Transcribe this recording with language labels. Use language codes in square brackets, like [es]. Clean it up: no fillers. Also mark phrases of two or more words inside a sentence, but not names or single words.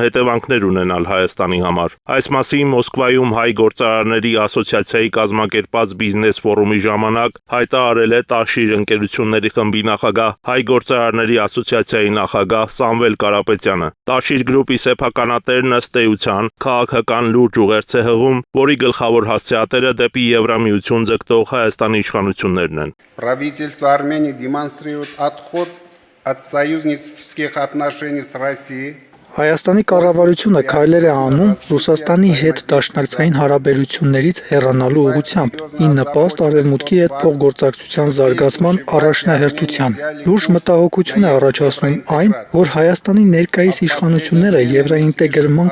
[hy] հետևանքներ ունենալ Հայաստանի համար։ Այս մասին Մոսկվայում հայ գործարարների ասոցիացիայի կազմակերպած բիզնես ֆորումի ժամանակ հայտարարել է Տաշիր ընկերությունների խմբի նախագահ, հայ գործարարների ասոցիացիայի նախագահ Սամվել Կարապետյանը։ Տաշիր գրուպի սեփականատերն ըստ էության քաղաքական լուրջ ուղերձ է հղում, որի գլխավոր հասցեատերը դեպի Եվրամիություն ձգտող Հայաստանի իշխանություններն են։ [ru] Правительство Армении демонстрирует отход от союзнических отношений с Россией. [hy] Հայաստանի կառավարությունը քայլեր է անում Ռուսաստանի հետ դաշնակցային հարաբերություններից հեռանալու ուղղությամբ, ի նպաստ Արևմուտքի հետ փոխգործակցության զարգացման առաջնահերթության։ Լուրջ մտահոգություն է առաջացնում այն, որ Հայաստանի ներկայիս իշխանությունները եվրոինտեգրման